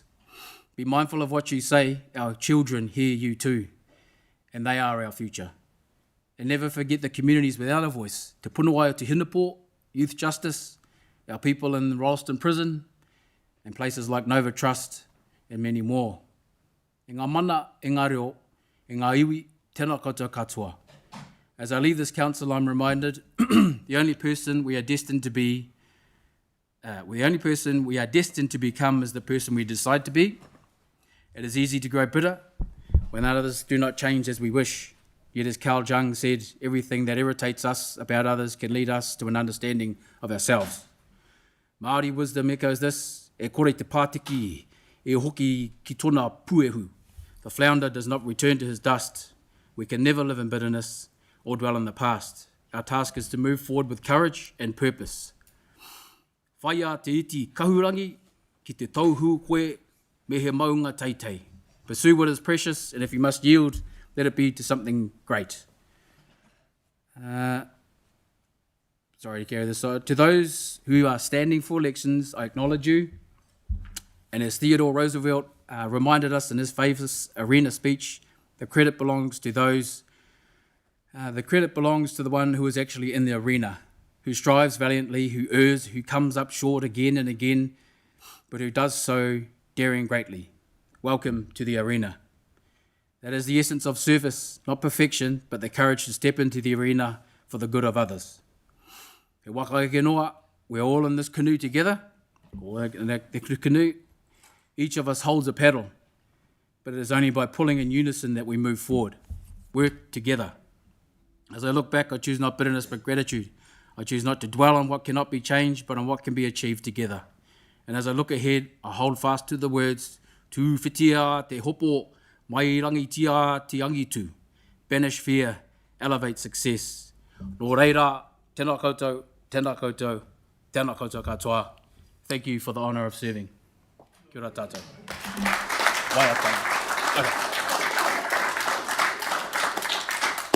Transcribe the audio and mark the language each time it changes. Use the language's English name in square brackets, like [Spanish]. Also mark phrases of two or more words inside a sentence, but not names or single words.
[English] Be mindful of what you say. Our children hear you too, and they are our future. And never forget the communities without a voice. Te Punawai o Te Hinapō, Youth Justice, our people in Ralston Prison, and places like Nova Trust, and many more. [Māori] E ngā mana, e ngā reo, e ngā iwi, tēnā koutou katoa. [English] As I leave this council, I'm reminded the only person we are destined to be, the only person we are destined to become is the person we decide to be. It is easy to grow bitter when others do not change as we wish. Yet as Carl Jung said, everything that irritates us about others can lead us to an understanding of ourselves. Māori wisdom echoes this: [Māori] e kore te pātiki, e hoki ki tōna puehu. [English] The flounder does not return to his dust. We can never live in bitterness or dwell in the past. Our task is to move forward with courage and purpose. [Māori] Whaia te iti kahurangi ki te tauhu koe me he maunga teitei. [English] Pursue what is precious, and if you must yield, let it be to something great. Sorry to carry this on. To those who are standing for elections, I acknowledge you. And as Theodore Roosevelt reminded us in his famous arena speech, the credit belongs to those. The credit belongs to the one who is actually in the arena, who strives valiantly, who errs, who comes up short again and again, but who does so daring greatly. Welcome to the arena. That is the essence of service, not perfection, but the courage to step into the arena for the good of others. [Māori] He waka eke noa, [English] we're all in this canoe together, or in the canoe. Each of us holds a paddle, but it is only by pulling in unison that we move forward. Work together. As I look back, I choose not bitterness but gratitude. I choose not to dwell on what cannot be changed, but on what can be achieved together. And as I look ahead, I hold fast to the words, [Māori] Tu whitia te hopo, mai rangi tia te angitu. [English] Banish fear, elevate success. [Māori] Nō reira, tēnā koutou, tēnā koutou, tēnā koutou katoa. [English] Thank you for the honour of serving. [Māori] Kia ora tātou. Wai ata. [English] Okay.